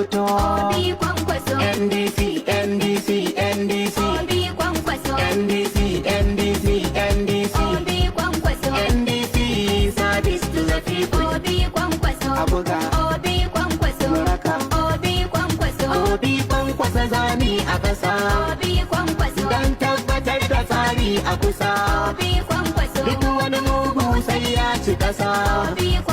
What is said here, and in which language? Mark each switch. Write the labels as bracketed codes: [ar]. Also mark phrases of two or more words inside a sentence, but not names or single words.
[en] Obi Kwankwaso. NDC, NDC, NDC. Obi Kwankwaso. NDC, NDC, NDC. Obi Kwankwaso. NDC, service to the people. Obi Kwankwaso. Abuga. Obi Kwankwaso. Muraka. Obi Kwankwaso. [ha] Obi Kwankwaso zani a ƙasa. [en] Obi Kwankwaso. [ha] Dan tabbatar da tsari a kusa. [en] Obi Kwankwaso. [ha] Duk wani mugu sai ya ci ƙasa.